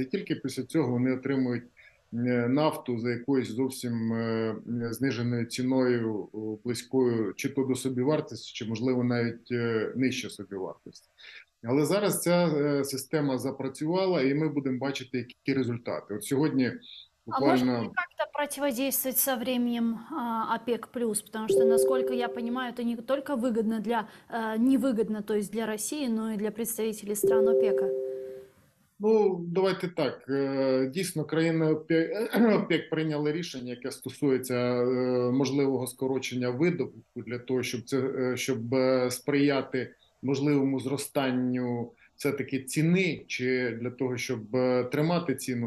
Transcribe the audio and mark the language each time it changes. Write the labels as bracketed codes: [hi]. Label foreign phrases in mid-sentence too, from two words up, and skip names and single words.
[uk] І тільки після цього вони отримують нафту за якоюсь зовсім зниженою ціною, близькою чи то до собівартості, чи можливо навіть нижче собівартості. Але зараз ця система запрацювала, і ми будемо бачити, які результати. От сьогодні [ru] А можно [uk] буквально... [ru] ли как-то противодействовать со временем ОПЕК+, потому что, насколько я понимаю, это не только выгодно невыгодно, то есть для России, но и для представителей стран ОПЕКа. Ну, давайте так. [uk] Дійсно, країни ОПЕК прийняли рішення, яке стосується можливого скорочення видобутку для того, щоб сприяти можливому зростанню все-таки ціни, чи для того, щоб тримати ціну.